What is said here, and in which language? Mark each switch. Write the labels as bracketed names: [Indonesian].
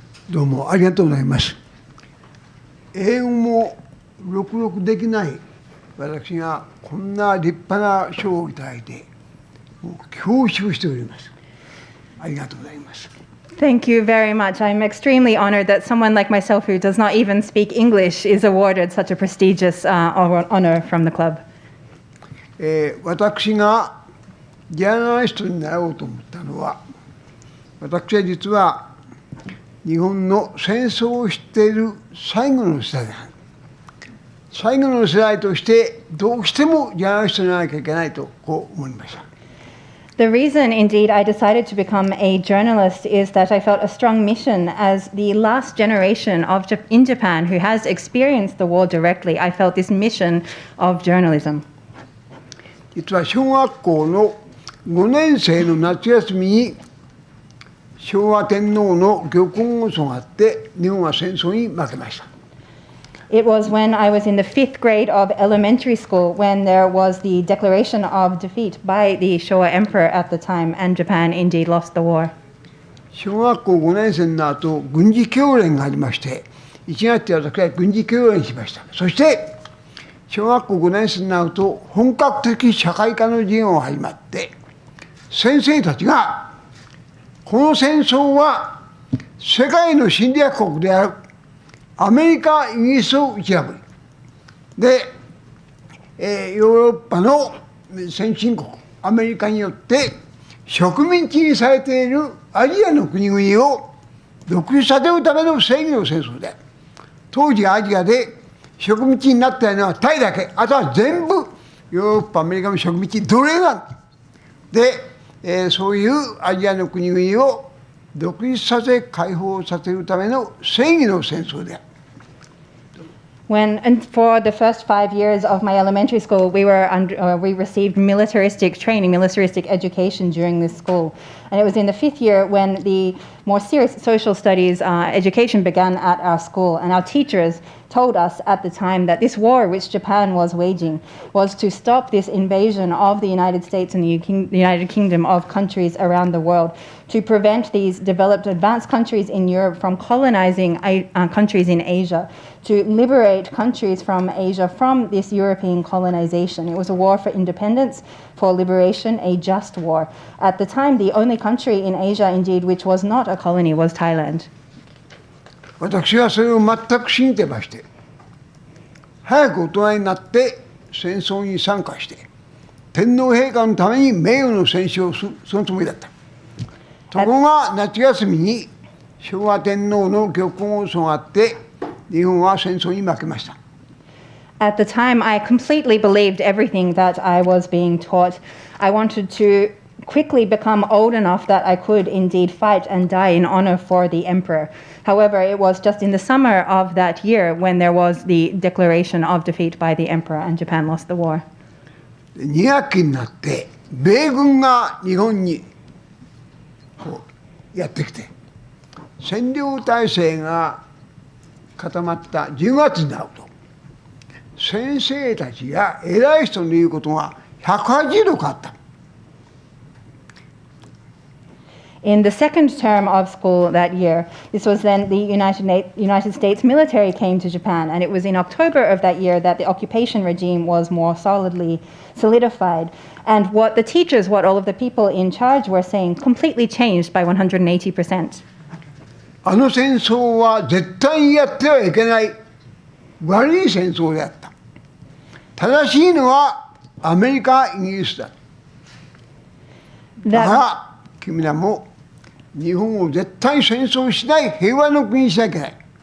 [Japanese] どうもありがとうございます。英語もろくろくできない私がこんな立派な賞をいただいて、もう恐縮しております。ありがとうございます。 [English] Thank you very much. I'm extremely honored that someone like myself who does not even speak English is awarded such a prestigious honor from the club. [Japanese] 私がジャーナリストになろうと思ったのは、私は実は日本の戦争を知っている最後の世代です。最後の世代としてどうしてもジャーナリストにならなきゃいけないとこう思いました。 [English] The reason, indeed, I decided to become a journalist is that I felt a strong mission as the last generation in Japan who has experienced the war directly. I felt this mission of journalism. [Japanese] 実は小学校の5年生の夏休みに昭和天皇の玉音放送があって日本は戦争に負けました。 [English] It was when I was in the 5th grade of elementary school when there was the declaration of defeat by the Showa emperor at the time, and Japan indeed lost the war. [Japanese] 小学校5年生の後、軍事教練がありまして、1月で私は軍事教練しました。そして、小学校5年生になると、本格的社会科の授業が始まって、先生たちが、この戦争は世界の侵略国である。アメリカ、イギリスを打ち破り、で、ヨーロッパの先進国、アメリカによって植民地にされているアジアの国々を独立させるための正義の戦争で、当時アジアで植民地になったのはタイだけ、あとは全部ヨーロッパ、アメリカの植民地、奴隷なんで、そういうアジアの国々を独立させ解放させるための正義の戦争である。 [English] And for the first 5 years of my elementary school, we received militaristic training, militaristic education during this school. And it was in the 5th year when the more serious social studies education began at our school. And our teachers told us at the time that this war which Japan was waging was to stop this invasion of the United States and the United Kingdom of countries around the world, to prevent these developed advanced countries in Europe from colonizing countries in Asia, to liberate countries from Asia from this European colonization. It was a war for independence, for liberation, a just war. At the time, the only country in Asia, indeed, which was not a colony was Thailand. [Japanese] 私はそれを全く信じてまして、早く大人になって戦争に参加して、天皇陛下のために名誉の戦勝をする、そのつもりだった。ところが夏休みに昭和天皇の玉音放送があって、日本は戦争に負けました。 [English] At the time, I completely believed everything that I was being taught. I wanted to quickly become old enough that I could indeed fight and die in honor for the emperor. However, it was just in the summer of that year when there was the declaration of defeat by the emperor and Japan lost the war. [Japanese] 2学期になって米軍が日本にこうやってきて、占領体制が固まった10月になると、先生たちや偉い人の言うことが180度変わった。 [English] In the second term of school that year, this was then the United States military came to Japan, and it was in October of that year that the occupation regime was more solidly solidified. And what the teachers, what all of the people in charge were saying, completely changed by 180%. [Japanese] あの戦争は絶対にやってはいけない悪い戦争であった。正しいのはアメリカ、イギリスだ。だから君らも日本を絶対戦争しない平和の国にしなきゃいけない。